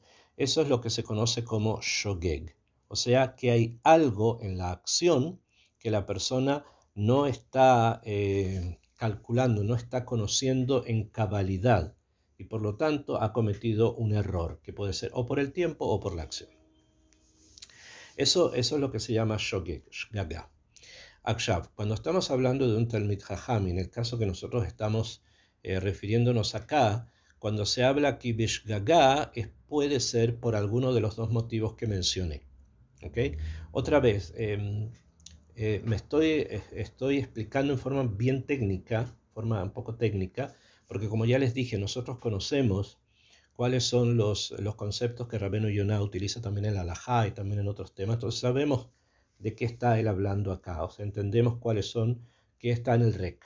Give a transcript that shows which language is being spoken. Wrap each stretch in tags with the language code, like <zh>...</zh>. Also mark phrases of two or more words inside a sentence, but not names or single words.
<es>Eso es lo que se conoce como shogeg. O sea que hay algo en la acción que la persona no está calculando, no está conociendo en cabalidad y por lo tanto ha cometido un error que puede ser o por el tiempo o por la acción. Eso es lo que se llama</es> <he>shogeg, shgaga.</he> <es>Akshav, cuando estamos hablando de un</es> <he>Talmid Jajam,</he> <es>en el caso que nosotros estamos refiriéndonos acá, cuando se habla aquí Bishgaga, puede ser por alguno de los dos motivos que mencioné. ¿Okay? Otra vez, me estoy explicando en forma bien técnica, forma un poco técnica, porque como ya les dije, nosotros conocemos cuáles son los conceptos que Rabbeinu Yonah utiliza también en la Halajá y también en otros temas, entonces sabemos de qué está él hablando acá, o sea, entendemos cuáles son, qué está en el RECA.</es>